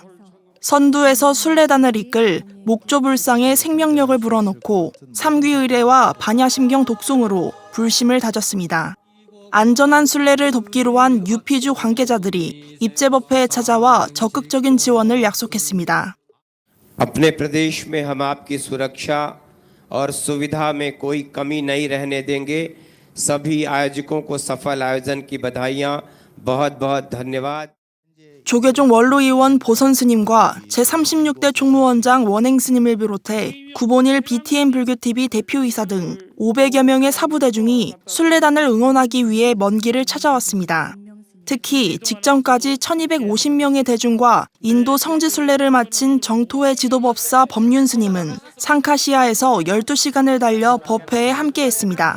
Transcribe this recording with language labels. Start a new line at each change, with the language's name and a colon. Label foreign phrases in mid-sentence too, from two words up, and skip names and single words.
Korean: 선두에서 순례단을 이끌 목조불상의 생명력을 불어넣고 삼귀의례와 반야심경 독송으로 불심을 다졌습니다. 안전한 순례를 돕기로 한 유피주 관계자들이 입제법회에 찾아와 적극적인 지원을 약속했습니다.
Hindi: अपने प्रदेश में हम आपकी सुरक्षा और सुविधा में कोई कमी नहीं रहने देंगे। सभी आयोजकों को सफल आयोजन की बधाइयां। बहुत बहुत धन्यवाद।
Korean: 조계종 원로의원 보선스님과 제36대 총무원장 원행스님을 비롯해 구본일 BTN 불교TV 대표이사 등 500여 명의 사부대중이 순례단을 응원하기 위해 먼 길을 찾아왔습니다. 특히 직전까지 1250명의 대중과 인도 성지순례를 마친 정토의 지도법사 법륜스님은 상카시아에서 12시간을 달려 법회에 함께했습니다.